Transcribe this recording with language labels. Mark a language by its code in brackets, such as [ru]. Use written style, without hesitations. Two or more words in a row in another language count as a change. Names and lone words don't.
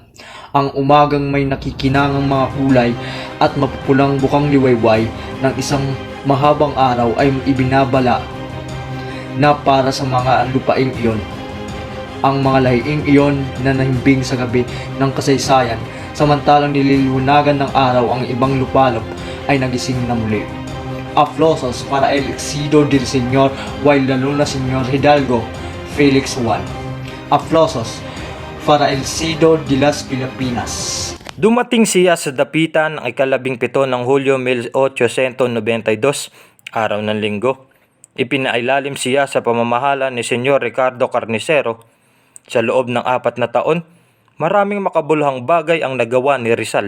[tl] Ang umagang may nakikinangang mga kulay at mapupulang bukang liwayway ng isang mahabang araw ay ibinabala na para sa mga lupaing iyon. Ang mga lahiing iyon na nahimbing sa gabi ng kasaysayan, samantalang nililiwanagan ng araw ang ibang lupalop ay nagising na muli. [es] Aplausos para el Exido del Señor while [tl] lalo na [es] Señor Hidalgo, Felix Juan. Aplausos para el Exido de las Pilipinas. [tl] Dumating siya sa dapitan ng 17 ng Hulyo 1892, araw ng linggo. Ipinailalim siya sa pamamahala ni Senyor Ricardo Carnicero. Sa loob ng 4 na taon, Maraming makabuluhang bagay ang nagawa ni Rizal.